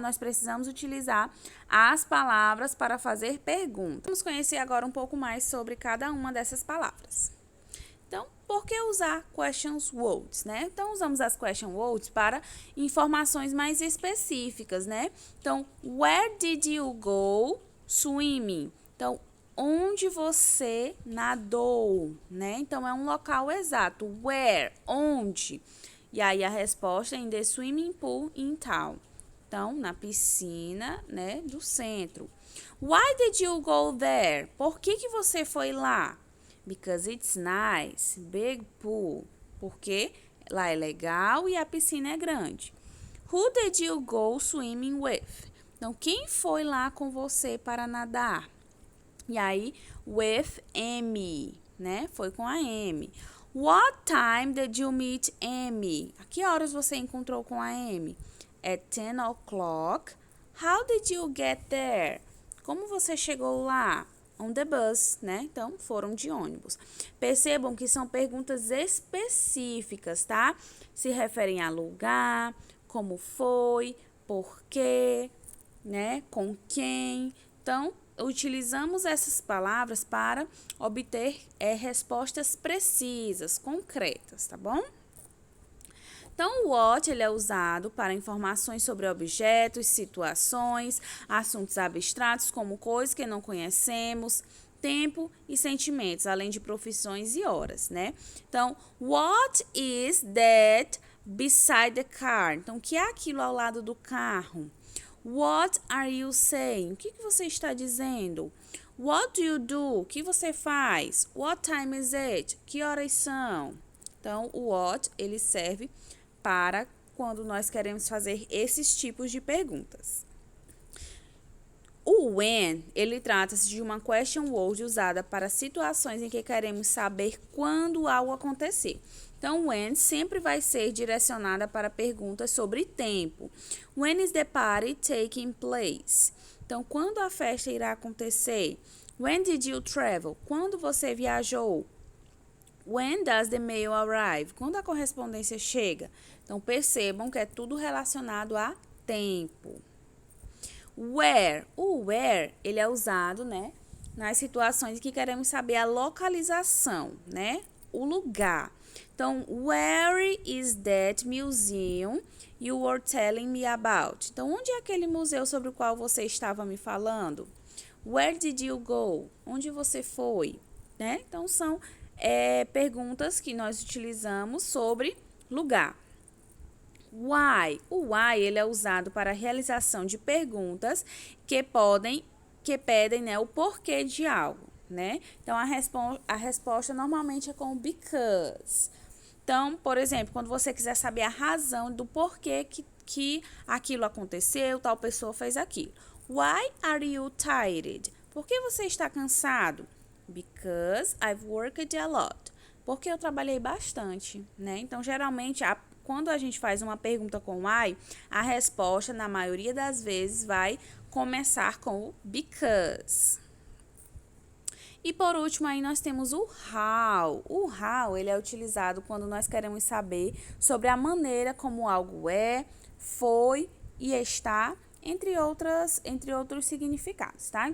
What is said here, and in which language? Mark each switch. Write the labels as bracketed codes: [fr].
[pt] Nós precisamos utilizar as palavras para fazer perguntas. Vamos conhecer agora um pouco mais sobre cada uma dessas palavras. Então, por que usar questions words, né? Então, usamos as question words para informações mais específicas, né? [en] Então, where did you go swimming? [pt] Então, onde você nadou, né? Então, é um local exato. Where? Onde? E aí, a resposta é [en] in the swimming pool in town. [pt] Então, na piscina, né, do centro. [en] Why did you go there? [pt] Por que você foi lá? [en] Because it's nice, big pool. [pt] Porque lá é legal e a piscina é grande. [en] Who did you go swimming with? [pt] Então, quem foi lá com você para nadar? E aí, [en] with Amy, [pt] né? Foi com a Amy. [en] What time did you meet Amy? [pt] A que horas você encontrou com a Amy? [en] At 10 o'clock. How did you get there? [pt] Como você chegou lá? [en] On the bus, [pt] né? Então, foram de ônibus. Percebam que são perguntas específicas, tá? Se referem a lugar, como foi, por quê, né? Com quem. Então, utilizamos essas palavras para obter respostas precisas, concretas, tá bom? Então, o what ele é usado para informações sobre objetos, situações, assuntos abstratos como coisas que não conhecemos, tempo e sentimentos, além de profissões e horas, né? [en] Então, what is that beside the car? [pt] Então, o que é aquilo ao lado do carro? [en] What are you saying? [pt] O que você está dizendo? [en] What do you do? [pt] O que você faz? [en] What time is it? [pt] Que horas são? Então, o what, ele serve para quando nós queremos fazer esses tipos de perguntas. O when, ele trata-se de uma question word usada para situações em que queremos saber quando algo acontecer. Então, when sempre vai ser direcionada para perguntas sobre tempo. [en] When is the party taking place? [pt] Então, quando a festa irá acontecer? [en] When did you travel? [pt] Quando você viajou? [en] When does the mail arrive? [pt] Quando a correspondência chega? Então, percebam que é tudo relacionado a tempo. Where? O where, ele é usado, né, nas situações em que queremos saber a localização, né, o lugar. [en] Então, where is that museum you were telling me about? [pt] Então, onde é aquele museu sobre o qual você estava me falando? [en] Where did you go? [pt] Onde você foi? Né? Então, são perguntas que nós utilizamos sobre lugar. Why? O why ele é usado para a realização de perguntas que pedem, né, o porquê de algo, né? Então, a resposta normalmente é com because. Então, por exemplo, quando você quiser saber a razão do porquê que aquilo aconteceu, tal pessoa fez aquilo. [en] Why are you tired? [pt] Por que você está cansado? [en] Because I've worked a lot. [pt] Porque eu trabalhei bastante, né? Então, geralmente, quando a gente faz uma pergunta com why, a resposta, na maioria das vezes, vai começar com o because. E por último, aí nós temos o how. O how, ele é utilizado quando nós queremos saber sobre a maneira como algo é, foi e está, entre outros significados, tá?